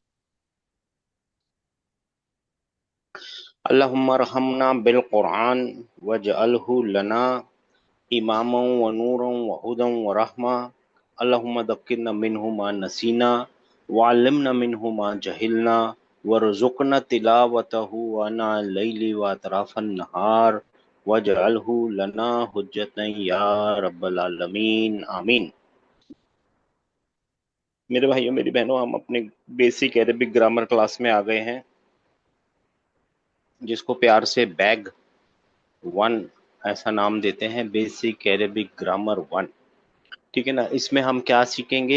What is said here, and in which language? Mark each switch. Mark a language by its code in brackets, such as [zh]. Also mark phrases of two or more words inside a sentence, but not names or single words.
[ar] اللهم ارحمنا بالقرآن واجعله لنا إماما ونورا وهدى ورحمة. اللهم ذكرنا منه ما نسينا وعلمنا منه ما جهلنا وارزقنا تلاوته آناء الليل وأطراف النهار واجعله لنا حجة يا رب العالمين آمين. [hi] मेरे भाइयों मेरी बहनों, हम अपने [en] basic Arabic grammar class [hi] में आ गए हैं, जिसको प्यार से [en] bag one [hi] ऐसा नाम देते हैं, [en] basic Arabic grammar one. [hi] ठीक है ना। इसमें हम क्या सीखेंगे?